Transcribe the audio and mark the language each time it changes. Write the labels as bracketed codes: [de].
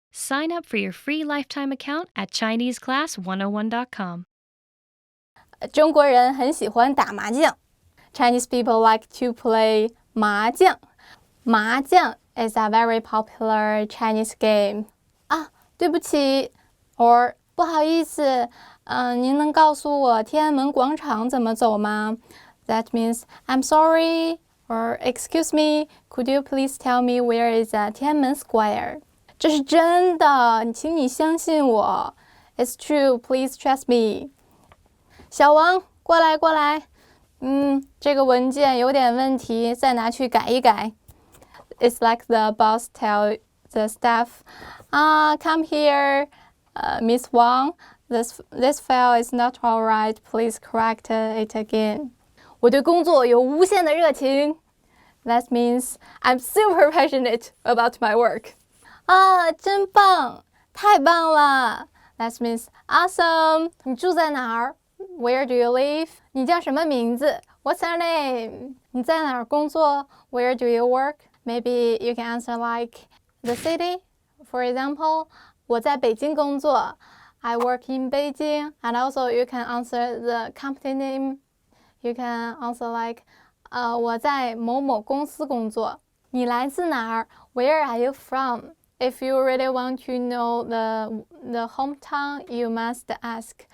[en] Sign up for your free lifetime account at ChineseClass101.com. [zh] 中国人很喜欢打麻将。 [en] Chinese people like to play [zh] 麻将。 [en] 麻将 is a very popular Chinese game. [zh] 啊，对不起 or 不好意思，您能告诉我天安门广场怎么走吗？ [en] That means I'm sorry or excuse me, could you please tell me where is Tiananmen Square? [zh] 这是真的，请你相信我。 [en] It's true, please trust me. [zh] 小王，过来过来。这个文件有点问题，再拿去改一改。 [en] It's like the boss tell the staff, come here, Miss Wang, this file is not alright, please correct it again. [zh] 我对工作有无限的热情。 [en] That means I'm super passionate about my work. [zh] 真棒，太棒了。 [en] That means awesome. [zh] 你住在哪儿？ [en] Where do you live? [zh] 你叫什么名字？ [en] What's your name? [zh] 你在哪儿工作？ [en] Where do you work? Maybe you can answer like the city. For example, [zh] 我在北京工作。 [en] I work in Beijing. And also you can answer the company name. You can answer like, [zh] 我在某某公司工作。你来自哪儿？ [en] Where are you from? If you really want to know the hometown, you must ask.